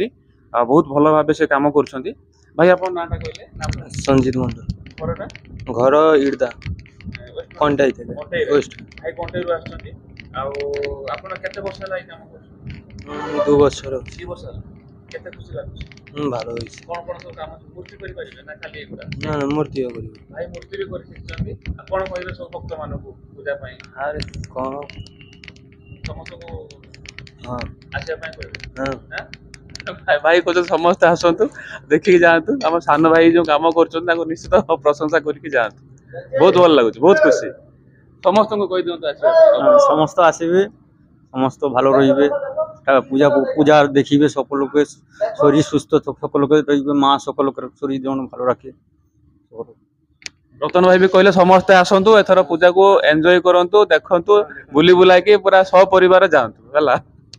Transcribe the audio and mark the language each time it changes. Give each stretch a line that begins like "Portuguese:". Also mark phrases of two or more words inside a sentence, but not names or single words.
Odia: ବହୁତ ଭଲ ଭାବେ ସେ କାମ କରୁଛନ୍ତି। ଭାଇ ଆପଣ ନାଁଟା କହିଲେ? ସଞ୍ଜିତ ମଣ୍ଡଳ, ଘରଟା? ଘର ଇର୍ଦା କଣ୍ଟାଇ ଥିଲେ କଣ୍ଟେଇରେ। ୱେଷ୍ଟ। ଭାଇ କଣ୍ଟେଇରୁ ଆସିଛନ୍ତି। ଆଉ ଆପଣ କେତେ ବର୍ଷ ହେଲା ଏଇ କାମ କରୁଛନ୍ତି? 2 ବର୍ଷର। 2 ବର୍ଷ ହେଲା। କେତେ ଖୁସି ଲାଗୁଛି?
Bangla: ভালো হয়েছে।
Odia: କଣ କଣ ସବୁ କାମ ମୂର୍ତ୍ତି କରିପାରିବେ ନା ଖାଲି ଏଗୁଡ଼ା?
Bangla: না না মূর্তি করি।
Odia: ଭାଇ ମୂର୍ତ୍ତି ବି କରି ଶିଖିଛନ୍ତି। ଆପଣ କହିବେ ସବୁ ଭକ୍ତ ମାନଙ୍କୁ ପୂଜା ପାଇଁ
Bangla: আরে কম।
Odia: ସମସ୍ତଙ୍କୁ
Bangla: হ্যাঁ
Odia: ଆସିବା ପାଇଁ କହିବେ?
Bangla: হ্যাঁ
Odia: ଭାଇ କହୁଛନ୍ତି ସମସ୍ତେ ଆସନ୍ତୁ ଦେଖିକି ଯାଆନ୍ତୁ। ଆମ ସାନ ଭାଇ ଯୋଉ କାମ କରୁଛନ୍ତି ତାଙ୍କୁ ନିଶ୍ଚିତ ପ୍ରଶଂସା କରିକି ଯାଆନ୍ତୁ। ବହୁତ ଭଲ ଲାଗୁଛି, ବହୁତ ଖୁସି। ସମସ୍ତଙ୍କୁ କହିଦିଅନ୍ତୁ ଆସିବା ପାଇଁ।
Bangla: সমস্ত আসবে, সমস্ত ভালো রইবে, পূজা পূজা দেখিবে, সকলকে শরীর সুস্থ, সকলকে রইবে, মা সকলকে শরীর যেন ভালো রাখে।
Odia: ରତନ ଭାଇ ବି କହିଲେ ସମସ୍ତେ ଆସନ୍ତୁ, ଏଥର ପୂଜାକୁ ଏନ୍ଜୟ କରନ୍ତୁ, ଦେଖନ୍ତୁ, ବୁଲି ବୁଲାକି ପୁରା ସପରିବାର ଯାଆନ୍ତୁ ହେଲା।